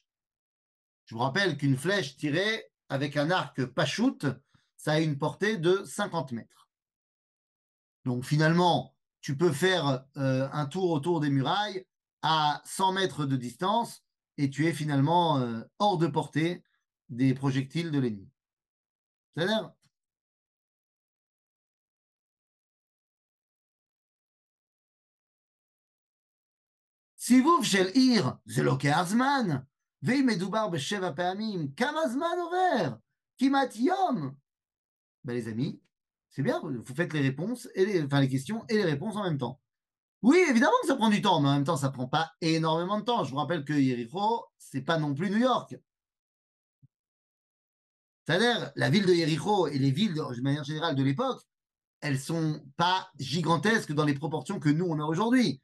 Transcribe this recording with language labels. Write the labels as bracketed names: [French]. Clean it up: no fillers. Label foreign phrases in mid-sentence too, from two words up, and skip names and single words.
[French] Je vous rappelle qu'une flèche tirée avec un arc pachout, ça a une portée de 50 mètres. Donc finalement, tu peux faire un tour autour des murailles à 100 mètres de distance et tu es finalement hors de portée des projectiles de l'ennemi. C'est-à-dire, [Hebrew] סיבוב של עיר זה לוקח זמן, ואם מדובר ב7 פעמים, כמה זמן עובר? כמעט יום. [French] Ben les amis, c'est bien, vous faites les réponses, enfin les questions et les réponses en même temps. Oui, évidemment que ça prend du temps, mais en même temps, ça prend pas énormément de temps. Je vous rappelle que Jéricho, c'est pas non plus New York. C'est-à-dire, la ville de Jéricho et les villes, de manière générale, de l'époque, elles sont pas gigantesques dans les proportions que nous, on a aujourd'hui.